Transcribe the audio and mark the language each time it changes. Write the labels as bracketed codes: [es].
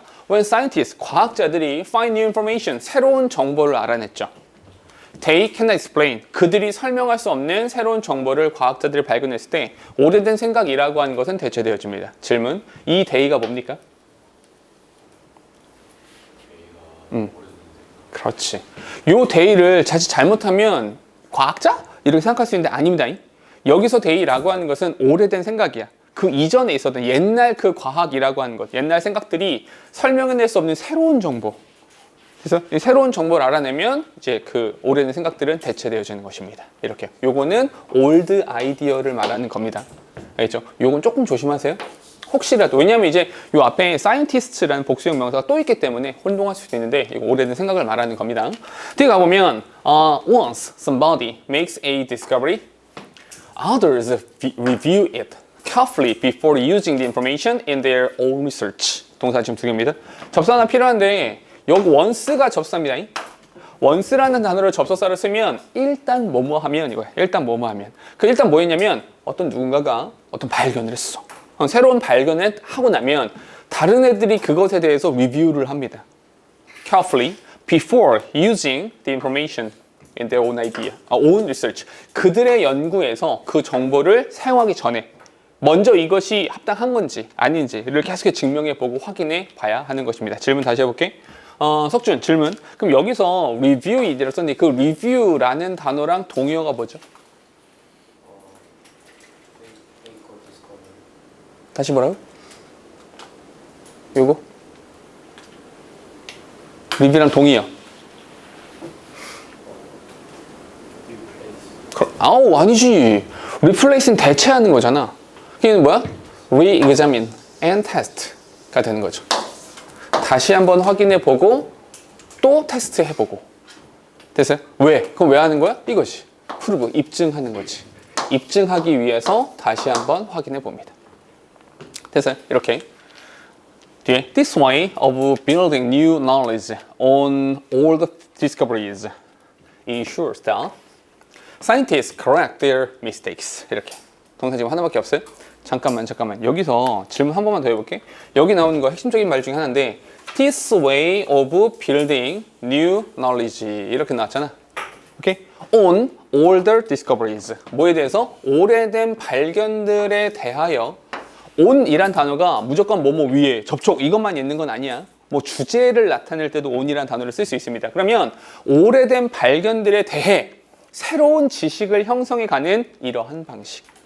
[en] When scientists, [ko] 과학자들이 [en] find new information, [ko] 새로운 정보를 알아냈죠. [en] They cannot explain. [ko] 그들이 설명할 수 없는 새로운 정보를 과학자들이 발견했을 때 오래된 생각이라고 하는 것은 대체되어집니다. 질문. 이 day가 뭡니까? 그렇지. 요 day를 자칫 잘못하면 과학자? 이렇게 생각할 수 있는데 아닙니다. 여기서 day라고 하는 것은 오래된 생각이야. 그 이전에 있었던 옛날 그 과학이라고 하는 것, 옛날 생각들이 설명해낼 수 없는 새로운 정보. 그래서 이 새로운 정보를 알아내면 이제 그 오래된 생각들은 대체되어지는 것입니다. 이렇게. 요거는 old idea를 말하는 겁니다. 알겠죠? 요건 조금 조심하세요. 혹시라도, 왜냐하면 이제 요 앞에 scientist라는 복수형 명사가 또 있기 때문에 혼동할 수도 있는데 이거 오래된 생각을 말하는 겁니다. 뒤에 가보면 [en] once somebody makes a discovery, others review it carefully before using the information in their own research. [ko] 동사 지금 두 개입니다. 접수 하나 필요한데 여기 once가 접수입니다. once라는 단어를 접속사로 쓰면 일단 뭐뭐 하면 이거야. 일단 뭐뭐 하면. 그 일단 뭐 했냐면 어떤 누군가가 어떤 발견을 했어. 새로운 발견을 하고 나면 다른 애들이 그것에 대해서 리뷰를 합니다. [en] Carefully before using the information in their own idea, own research. [ko] 그들의 연구에서 그 정보를 사용하기 전에 먼저 이것이 합당한 건지 아닌지를 계속 증명해보고 확인해 봐야 하는 것입니다. 질문 다시 해볼게. 석준 질문. 그럼 여기서 review 이대로 썼는데 그 review라는 단어랑 동의어가 뭐죠? 다시 뭐라고? 요거? review랑 동의어. 아우 아니지. replace는 대체하는 거잖아. 이게 뭐야? [en] re-examine and test [ko] 가 되는 거죠. 다시 한번 확인해보고 또 테스트해보고. 됐어요? 왜? 그럼 왜 하는 거야? 이것이 prove, 입증하는 거지. 입증하기 위해서 다시 한번 확인해봅니다. 됐어요? 이렇게 뒤에 [en] This way of building new knowledge on old discoveries ensures that scientists correct their mistakes. [ko] 이렇게 동사 지금 하나밖에 없어요? 잠깐만 여기서 질문 한 번만 더 해볼게. 여기 나오는 거 핵심적인 말 중에 하나인데 [en] This way of building new knowledge [ko] 이렇게 나왔잖아. 오케이? [en] On older discoveries [ko] 뭐에 대해서? 오래된 발견들에 대하여. on이란 단어가 무조건 뭐뭐 위에 접촉 이것만 있는 건 아니야. 뭐 주제를 나타낼 때도 on이란 단어를 쓸 수 있습니다. 그러면 오래된 발견들에 대해 새로운 지식을 형성해가는 이러한 방식.